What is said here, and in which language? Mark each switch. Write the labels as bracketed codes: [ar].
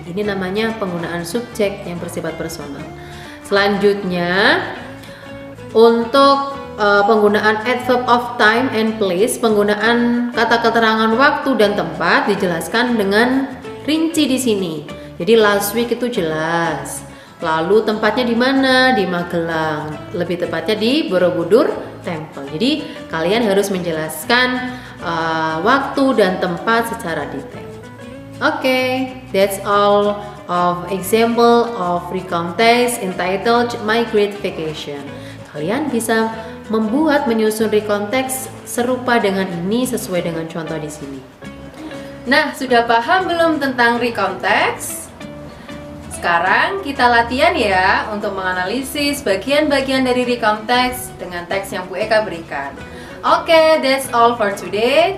[id] Ini namanya penggunaan subjek yang bersifat personal. Selanjutnya untuk penggunaan [en] adverb of time and place, [id] penggunaan kata keterangan waktu dan tempat dijelaskan dengan rinci di sini. Jadi last week itu jelas. Lalu tempatnya di mana? Di Magelang. Lebih tepatnya di Borobudur Temple. Jadi kalian harus menjelaskan waktu dan tempat secara detail. [en] Okay, that's all of example of recontext entitled My Great Vacation. [id] Kalian bisa menyusun recontext serupa dengan ini sesuai dengan contoh di sini. Nah, sudah paham belum tentang recontext? Sekarang kita latihan ya untuk menganalisis bagian-bagian dari recontext dengan teks yang Bu Eka berikan. [en] Okay, that's all for today.